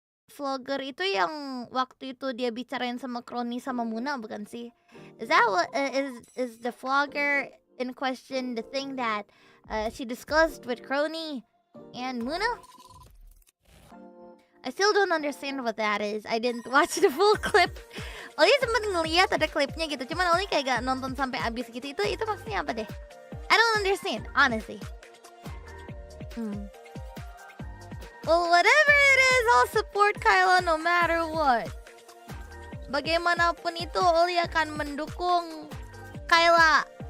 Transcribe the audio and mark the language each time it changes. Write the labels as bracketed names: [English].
[Indonesian] Vlogger itu yang waktu itu dia bicarain sama Kroni sama Muna, bukan sih? [English] Is that what is the vlogger in question the thing that she discussed with Kroni and Muna? I still don't understand what that is. I didn't watch the full clip. [Indonesian] Oli sempet ngeliat ada klipnya gitu. Cuman Oli kayak gak nonton sampai abis gitu. Itu maksudnya apa deh? [English] I don't understand, honestly. Well, whatever it is, I'll support Kyla no matter what. [Indonesian] Bagaimanapun itu, Oli akan mendukung Kyla.